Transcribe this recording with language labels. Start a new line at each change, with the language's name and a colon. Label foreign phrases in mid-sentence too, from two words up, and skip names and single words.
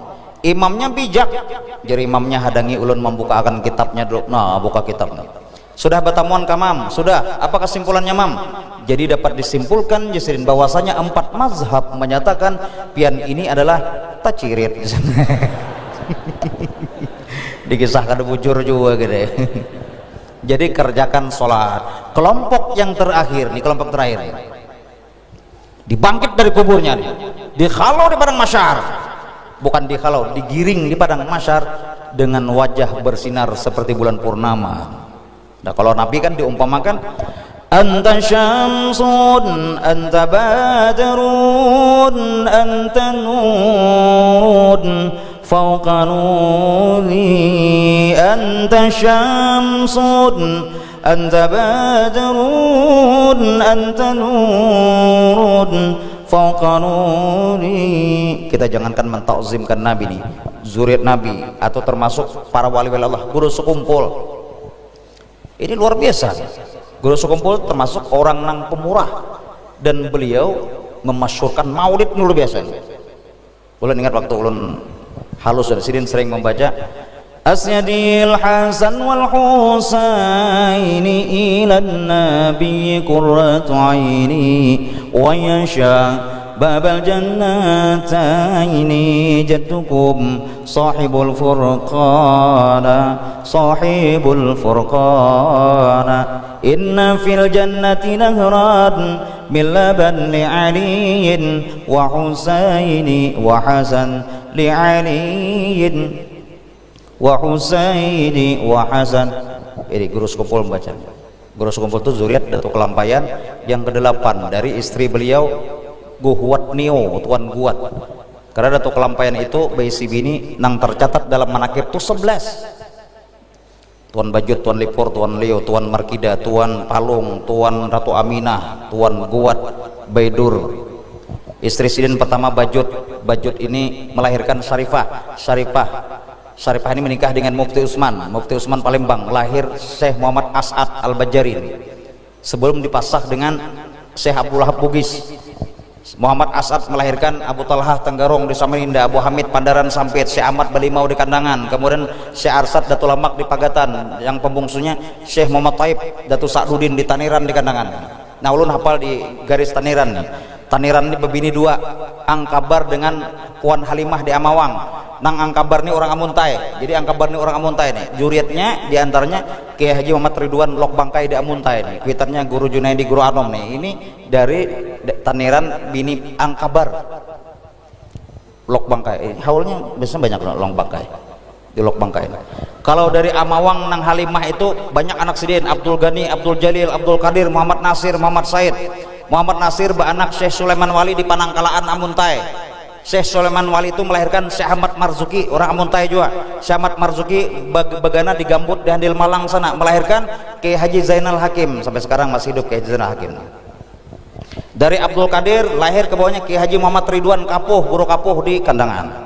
Banjar: Imamnya bijak, jadi imamnya hadangi ulun membuka akan kitabnya dulu. Nah, buka kitabnya. Sudah batamuan ka mam? Sudah. Apa kesimpulannya, mam?
Indonesian: Jadi dapat disimpulkan jasirin bahwasanya 4 mazhab menyatakan pian ini adalah tacirit.
Banjar: Dikisahkan bujur juga gitu.
Indonesian: Jadi kerjakan sholat. Kelompok yang terakhir nih, kelompok terakhir nih, dibangkit dari kuburnya nih, dihalau di padang mahsyar. Bukan dihalau, digiring di padang mahsyar dengan wajah bersinar seperti bulan purnama. Nah, kalau Nabi kan diumpamakan,
Arabic: أنت شمس أنت بدر أنت نور فوق نور أنت شمس أنت بدر أنت نور فوق نور.
Indonesian: Kita jangankan mentakzimkan Nabi nih, zuriat Nabi atau termasuk para wali-wali Allah, guru sekumpul. Ini luar biasa. Guru sekumpul termasuk orang nang pemurah, dan beliau memasyurkan maulid luar biasa.
Banjar: Ulun ingat waktu ulun halus dari sidin sering membaca
Arabic: أسياد الحسن والحسين إلى النبي قرة عيني ويا شا باب الجنتين جدكم صاحب الفرقان إن في الجنة نهرا من لبن لعلي وحسين وحسن لعلي وحسين وحسن.
Indonesian: Ini guru sekumpul membaca. Guru sekumpul itu zuriat Datuk Kelampayan yang ke-8 dari istri beliau Guhuat Nio, Tuan Guat.
Banjar: Karena Datuk Kelampayan itu bayi si bini nang tercatat dalam manakib itu 11. Tuan Bajut, Tuan Lipur, Tuan Leo, Tuan Markida, Tuan Palung, Tuan Ratu Aminah, Tuan Guat, Baidur. Istri sidin pertama Bajut. Bajut ini melahirkan Syarifah.
Indonesian: Syarifah ini menikah dengan Mufti Utsman. Mufti Utsman Palembang, lahir Syekh Muhammad As'ad Al-Bajarin. Sebelum dipasah dengan Syekh Abdullah Bugis. Muhammad As'ad melahirkan Abu Talhah Tenggarong di Samarinda, Abu Hamid Pandaran Sampit, Syekh Ahmad Balimau di Kandangan, kemudian Syekh Arsad Datul Lamak di Pagatan, yang pembungsunya Syekh Muhammad Taib Datuk Sa'dudin di Taniran di Kandangan.
Banjar: Nah ulun hafal di garis Taniran nih. Taniran ini bebini dua, Angkabar dengan Puan Halimah di Amawang. Nang Angkabar ini orang Amuntai, jadi Angkabar ini orang Amuntai nih.
Indonesian: Juriatnya diantaranya Kiai Haji Muhammad Ridwan Lok Bangkai di Amuntai nih.
Banjar: Kuitannya Guru Junaidi Guru Anom nih. Ini dari Taniran bini Angkabar Lok Bangkai.
Indonesian: Haulnya biasanya banyak Lok Bangkai di Lok Bangkai.
Banjar: Kalau dari Amawang nang Halimah itu banyak anak sidin, Abdul Ghani, Abdul Jalil, Abdul Qadir, Muhammad Nasir, Muhammad Said.
Indonesian: Muhammad Nasir beranak Syekh Sulaiman Wali di Panangkalaan Amuntai. Syekh Sulaiman Wali itu melahirkan Syekh Ahmad Marzuki orang Amuntai juga.
Banjar: Syekh Ahmad Marzuki bagana di Gambut di Handil Malang sana melahirkan Kiai Haji Zainal Hakim, sampai sekarang masih hidup Kiai Haji Zainal Hakim.
Indonesian: Dari Abdul Qadir lahir ke bawahnya Kiai Haji Muhammad Ridwan Kapuh, Guru Kapuh di Kandangan.